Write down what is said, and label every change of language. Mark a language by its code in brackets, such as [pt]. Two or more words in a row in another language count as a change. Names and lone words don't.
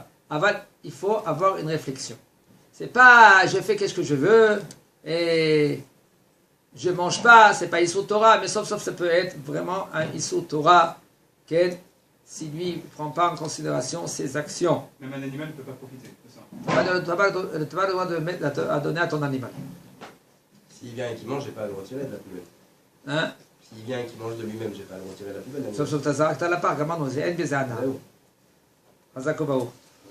[fr] Aval, il faut avoir une réflexion. C'est pas je fais qu'est-ce que je veux et je mange pas, c'est pas [he] איסור תורה, [fr] mais sauf ça peut être vraiment un [he] איסור תורה. [fr] si lui ne prend pas en considération ses actions. Même un animal ne peut pas profiter, c'est ça. Tu n'as pas le droit de mettre à donner à ton animal. S'il vient et qu'il mange, j'ai pas à le retirer de la poubelle. Hein? S'il vient et qu'il mange de lui-même, j'ai pas à le retirer de la poubelle. [he] סוף סוף אתה זרקת לפח, גמרנו, זה אין בזה הנאה. חזק ובאור.